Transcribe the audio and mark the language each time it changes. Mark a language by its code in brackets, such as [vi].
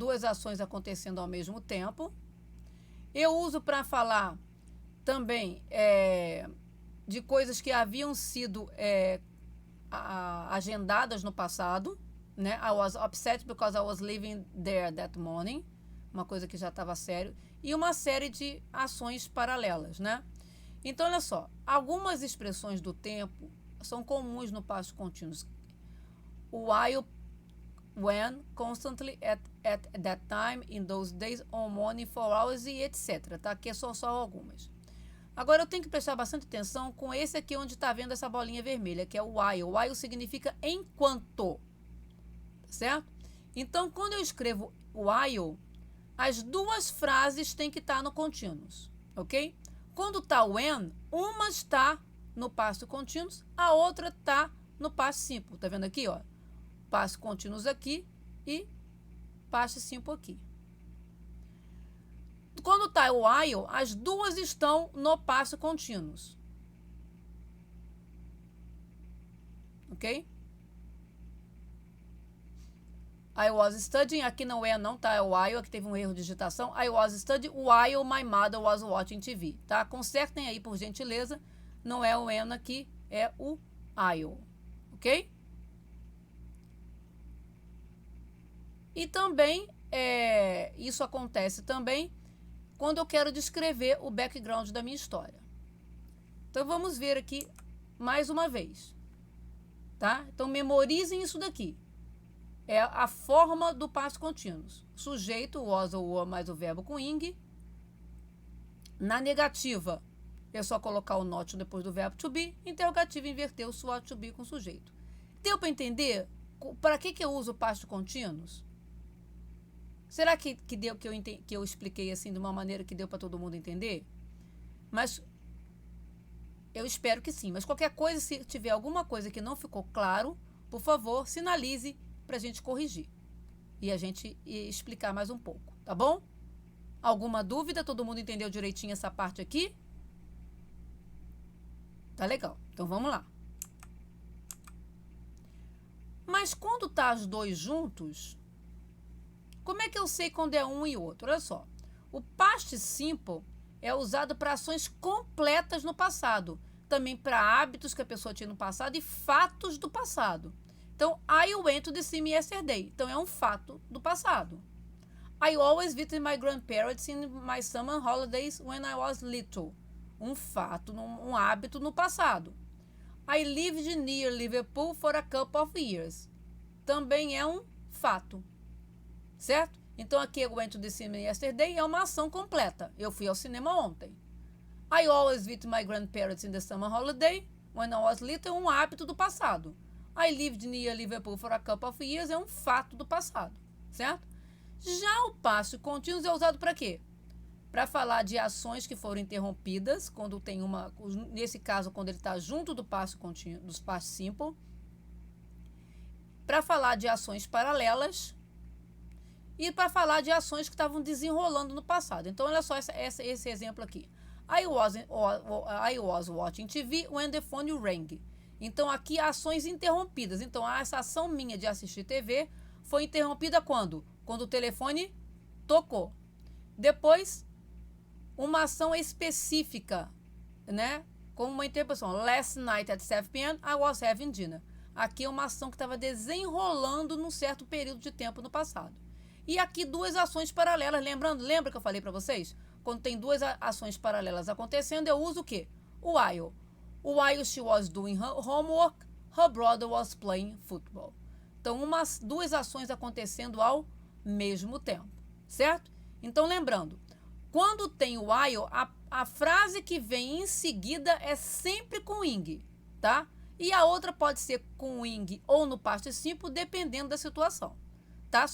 [pt] Duas ações acontecendo ao mesmo tempo. Eu uso para falar também de coisas que haviam sido agendadas no passado, né? [en] I was upset because I was leaving there that morning, [pt] uma coisa que já estava sério, e uma série de ações paralelas, né? Então, olha só, algumas expressões do tempo são comuns no past continuous. [en] While, when, constantly, at that time, in those days, on morning, for hours e etc. [pt] Tá? Aqui são só algumas. Agora, eu tenho que prestar bastante atenção com esse aqui onde está vendo essa bolinha vermelha, que é o while. While significa enquanto. Certo? Então, quando eu escrevo while, as duas frases têm que estar no continuous, ok? Quando está when, uma está no past continuous, a outra está no past simple. Tá vendo aqui, ó? Past continuous aqui e past simple aqui. Quando está o while, as duas estão no past continuous. Ok? [en] I was studying, [pt] aqui não tá, é o while, aqui teve um erro de digitação. [en] I was studying while my mother was watching TV, tá? [pt] Consertem aí, por gentileza. Não é o when aqui, é o while, ok? E também, isso acontece também quando eu quero descrever o background da minha história. Então, vamos ver aqui mais uma vez, tá? Então, memorizem isso daqui. É a forma do past continuous. Sujeito, was ou were, mais o verbo com ing. Na negativa, é só colocar o not depois do verbo to be. Interrogativa, inverter o SWOT to be com sujeito. Deu para entender para que eu uso o past continuous? Será que deu que eu expliquei assim de uma maneira que deu para todo mundo entender? Mas eu espero que sim. Mas qualquer coisa, se tiver alguma coisa que não ficou claro, por favor, sinalize para a gente corrigir e a gente explicar mais um pouco, tá bom? Alguma dúvida? Todo mundo entendeu direitinho essa parte aqui? Tá legal. Então vamos lá. Mas quando tá os dois juntos, como é que eu sei quando é um e outro? Olha só. O past simple é usado para ações completas no passado, também para hábitos que a pessoa tinha no passado e fatos do passado. [en] Então, I went to the cinema yesterday. [pt] Então, é um fato do passado. [en] I always visited my grandparents in my summer holidays when I was little. [pt] Um fato, um hábito no passado. [en] I lived near Liverpool for a couple of years. [pt] Também é um fato, certo? Então aqui [en] I went to the cinema yesterday [pt] é uma ação completa. Eu fui ao cinema ontem. [en] I always visit my grandparents in the summer holiday when I was little, [pt] um hábito do passado. [en] I lived near Liverpool for a couple of years [pt] é um fato do passado, [en] certo? [pt] Já o past continuous é usado para quê? Para falar de ações que foram interrompidas, quando tem uma, nesse caso, quando ele está junto do past continuous, dos past simple. Para falar de ações paralelas e para falar de ações que estavam desenrolando no passado. Então, olha só esse exemplo aqui. [en] I was watching TV when the phone rang. [pt] Então, aqui, ações interrompidas. Então, essa ação minha de assistir TV foi interrompida quando? Quando o telefone tocou. Depois, uma ação específica, né? Como uma interpretação. [en] Last night at 7 p.m. I was having dinner. [pt] Aqui é uma ação que estava desenrolando num certo período de tempo no passado. E aqui duas ações paralelas. Lembra que eu falei para vocês? Quando tem duas ações paralelas acontecendo, eu uso o quê? O while. [en] While she was doing her homework, her brother was playing football. [pt] Então, duas ações acontecendo ao mesmo tempo, certo? Então, lembrando, quando tem o while, a frase que vem em seguida é sempre com ing, tá? E a outra pode ser com ing ou no past simple, dependendo da situação, tá?